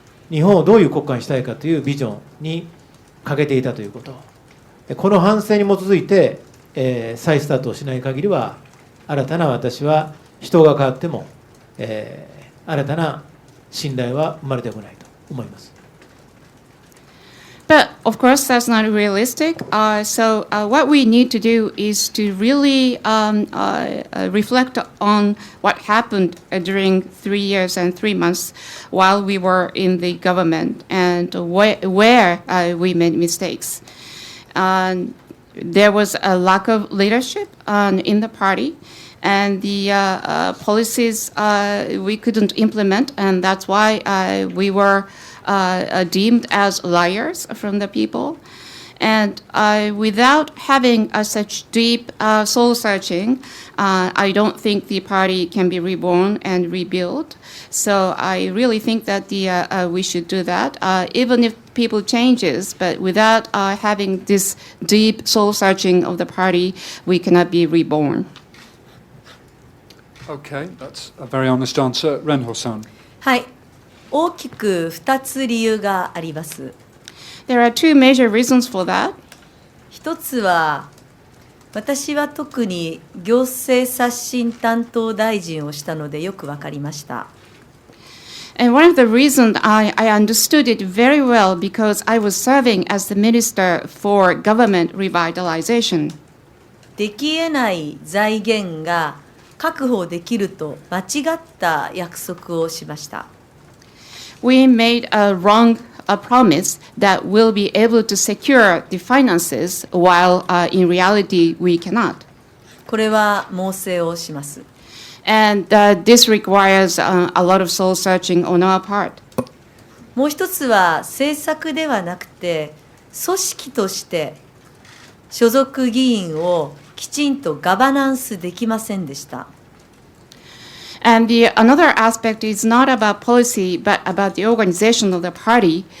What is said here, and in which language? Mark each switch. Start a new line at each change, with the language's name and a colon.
Japanese: 日本をどういう国家にしたいかというビジョンに欠けていたということ、この反省に基づいて再スタートをしない限りは、新たな私は人が変わっても、新たな信頼は生まれてこないと思います。
English: But of course, that's not realistic. So what we need to do is to really reflect on what happened during 3 years and 3 months while we were in the government, and where we made mistakes. There was a lack of leadership in the party, and the policies we couldn't implement, and that's why we were deemed as liars from the people. And without having such deep soul searching, I don't think the party can be reborn and rebuilt. So I really think that we should do that, even if people changes, but without having this deep soul searching of the party, we cannot be reborn. Okay, that's a very honest answer. Renho-san.
Japanese: はい、大きく2つ理由があります。
English: There are two major reasons for that.
Japanese: 一つは、私は特に行政刷新担当大臣をしたのでよくわかりました。
English: And one of the reasons I understood it very well because I was serving as the Minister for Government Revitalization.
Japanese: できえない財源が確保できると間違った約束をしました。
English: We made a promise that we'll be able to secure the finances while in reality we cannot.
Japanese: これは猛省をします。
English: And this requires a lot of soul searching on our part.
Japanese: もう一つは政策ではなくて組織として所属議員をきちんとガバナンスできませんでした。
English: And another aspect is not about policy, but about the organization of the party.